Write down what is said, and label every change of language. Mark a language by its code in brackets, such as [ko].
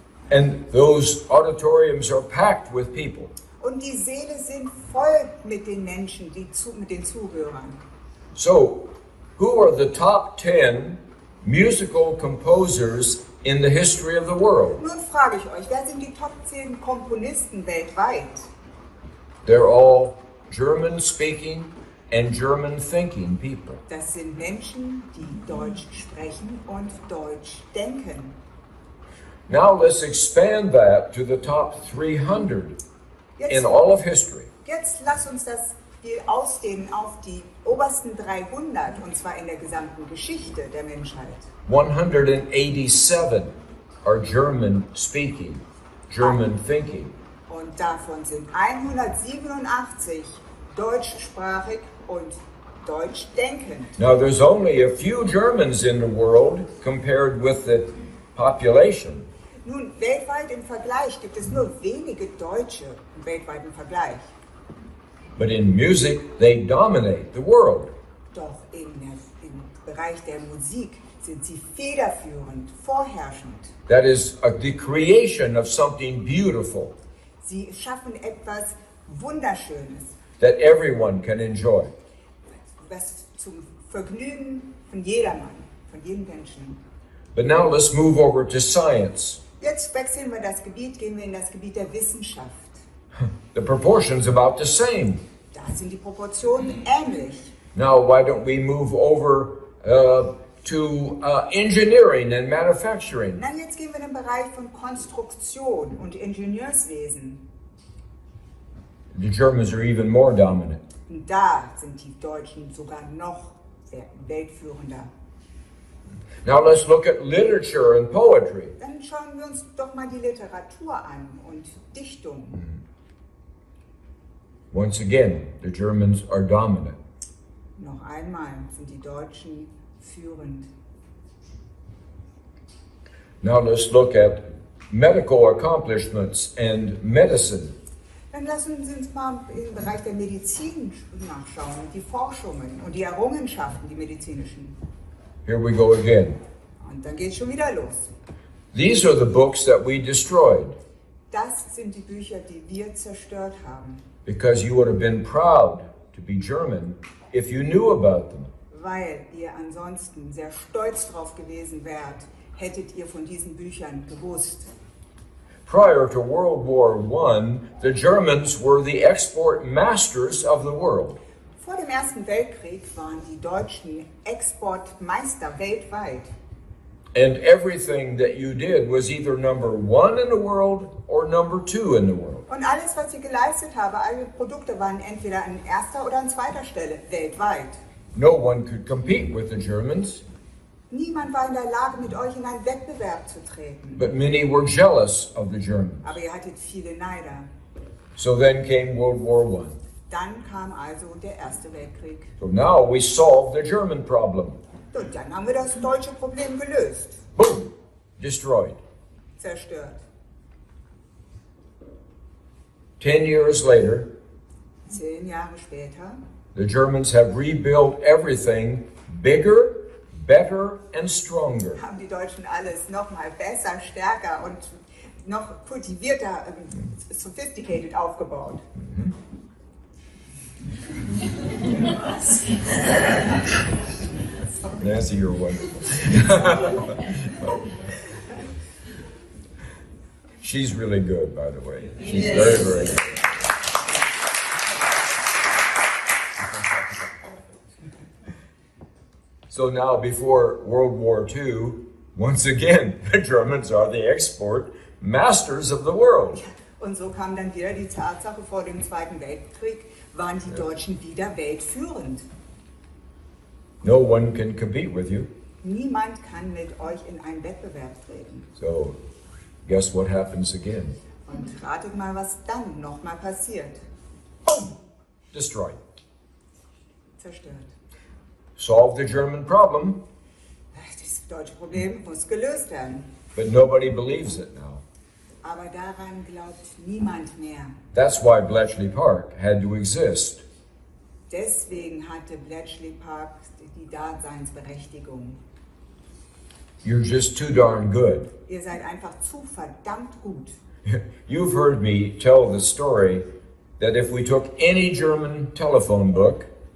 [en] And those auditoriums are packed with people. [de] Und die Säle sind voll mit den Menschen, mit den Zuhörern. [en] So, who are the top 10 musical composers in the history of the world? [de] Nun frage ich euch, wer sind die Top 10 Komponisten weltweit? [en] They're all German-speaking and German-thinking people. [de] Das sind Menschen, die Deutsch sprechen und Deutsch denken. [en] Now let's expand that to the top 300 in all of history. [de] Jetzt lasst uns das Spiel ausdehnen auf die obersten 300, und zwar in der gesamten Geschichte der Menschheit. [en] 187 are German-speaking, German-thinking. [de] Und davon sind 187 deutschsprachig und deutschdenkend. [en] Now there's only a few Germans in the world compared with the population. [de] Nun, weltweit im Vergleich gibt es nur wenige Deutsche im weltweiten Vergleich. [en] But in music, they dominate the world. [de] Doch im Bereich der Musik sind sie federführend, vorherrschend. [en] That is the creation of something beautiful [de] Sie schaffen etwas Wunderschönes, [en] that everyone can enjoy. [de] was zum Vergnügen von jedermann, von jedem Menschen. [en] But now let's move over to science. [de] Jetzt wechseln wir das Gebiet, gehen wir in das Gebiet der Wissenschaft. [en] The proportion's about the same. [de] Da sind die Proportionen ähnlich. [en] Now, why don't we move over to engineering and manufacturing? [de] Na, jetzt gehen wir in den Bereich von Konstruktion und Ingenieurswesen. [en] The Germans are even more dominant. [de] Und da sind die Deutschen sogar noch weltführender. [en] Now let's look at literature and poetry. [de] Dann schauen wir uns doch mal die Literatur an und Dichtung. [en] Once again, the Germans are dominant. [de] Noch einmal sind die Deutschen führend. [en] Now let's look at medical accomplishments and medicine. [de] Dann lassen Sie uns mal im Bereich der Medizin nachschauen, die Forschungen und die Errungenschaften, die medizinischen. [en] Here we go again. [de] Und dann geht es schon wieder los. [en] These are the books that we destroyed [de] Das sind die Bücher, die wir zerstört haben, [en] because you would have been proud to be German if you knew about them. [de] weil ihr ansonsten sehr stolz drauf gewesen wärt, hättet ihr von diesen Büchern gewusst. [en] Prior to World War I, the Germans were the export masters of the world. [de] Vor dem Ersten Weltkrieg waren die Deutschen Exportmeister weltweit. [en] And everything that you did was either number 1 in the world or number 2 in the world. [de] Und alles, was ich geleistet habe, alle Produkte waren entweder an erster oder an zweiter Stelle, weltweit. [en] No one could compete with the Germans, [de] Niemand war in der Lage, mit euch in einen Wettbewerb zu treten. [en] but many were jealous of the Germans. [de] Aber ihr hattet viele Neider. [en] So then came World War I. [de] Dann kam also der Erste Weltkrieg. [en] So now we solved the German problem. [de] Und dann haben wir das deutsche Problem gelöst. [en] Boom! Destroyed. [de] Zerstört. [en] 10 years later, [de] 10 Jahre später [en] the Germans have rebuilt everything bigger, better, and stronger. [de] haben die Deutschen alles noch mal besser, stärker und noch kultivierter, sophisticated aufgebaut. [en] Nancy, you're wonderful. She's really good, by the way. She's very, very good. So now, before World War II, once again, the Germans are the export masters of the world. [de] Und so kam dann wieder die Tatsache, vor dem Zweiten Weltkrieg waren die Deutschen wieder weltführend. [en] No one can compete with you. [de] Niemand kann mit euch in einen Wettbewerb treten. [en] So, guess what happens again? [de] Und ratet mal, was dann nochmal passiert. [en] Boom! Destroyed. [de] Zerstört. [en] Solve the German problem, [de] Das deutsche Problem muss gelöst werden. [en] but nobody believes it now. [de] Aber daran glaubt niemand mehr. [en] That's why Bletchley Park had to exist. [de] Deswegen hatte Bletchley Park die Daseinsberechtigung. [en] You're just too darn good. [de] Ihr seid einfach zu verdammt gut. [en] You've heard me tell the story that if we took any German telephone book